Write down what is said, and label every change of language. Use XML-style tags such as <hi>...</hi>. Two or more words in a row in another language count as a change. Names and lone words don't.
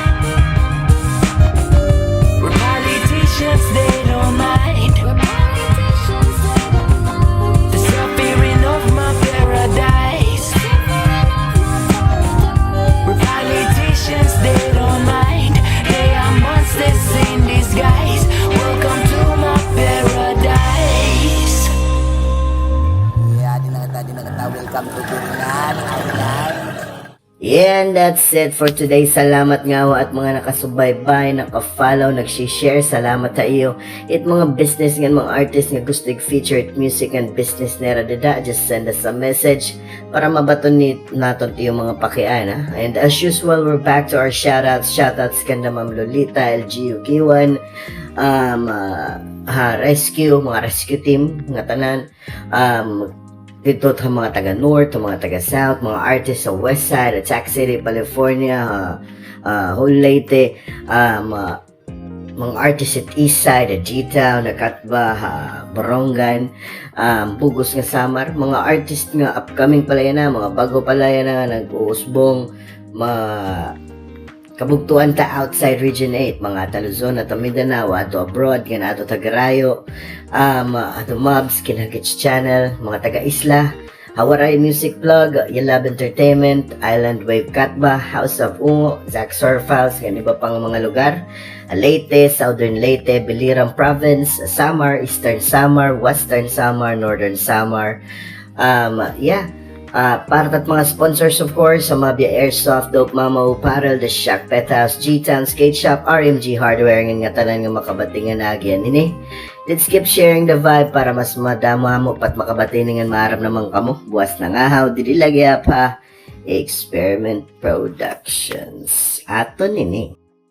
<en>We're politicians, they don't mind the suffering of my paradise. We're politicians, they don't mind. They are monsters in disguise. Welcome to my paradise. Yeah,</en> <war>di na kita.</war> <en>Welcome to Bingan Island. And that's it for today.</en> <war>Salamat nga ho at mga nakasubaybay, nakafollow, nagsishare. Salamat sa iyo. It mga business nga, mga artist nga gusto i-feature it</war> <en>music and business</en> <war>nera dada.</war> <en>Just send us a message</en> <war>para mabaton naton yung mga pakian. Ha?</war> <en>And as usual, we're back to our shoutouts.</en> <war>Shoutouts kanda Ma'am Lolita, LGU Kiwan, rescue, mga</war> <en>rescue team,</en> <war>mga tanan. Dito sa mga taga-north, mga taga-south, mga artists sa</war> <en>west side,</en> <war>at Sac City, California, whole Leyte, mga artists at</war> <en>east side,</en> <war>at G-Town, Nakatba, Borongan, Bugos nga Samar, mga artists nga upcoming pala yan na, mga bago pala yan na, nag-uusbong, mga kabugtuan ta outside Region 8, mga ta Luzon at Mindanao, ato abroad, kina ato Tagarayo, ato Mobs, kinagits channel, mga taga-isla, Hawaray Music Plug, Yalab Entertainment, Island Wave Katba, House of Ungo, Zack Surfiles, yan iba pang mga lugar, Leyte, Southern Leyte, Biliran Province, Samar, Eastern Samar, Western Samar, Northern Samar, para at mga</war> <en>sponsors of course,</en> <war>sa Mabia Airsoft, Dope Mama Apparel, The Shack Pet House, G-Town Skate Shop, RMG Hardware, nga tanan nga makabatingan na agyan ini.</war> <en>Let's keep sharing the vibe</en> <war>para mas madama mo pat makabatingan maarap naman kamo. Buwas na nga how, dili lagi pa Experiment Productions. Ato nini.</war>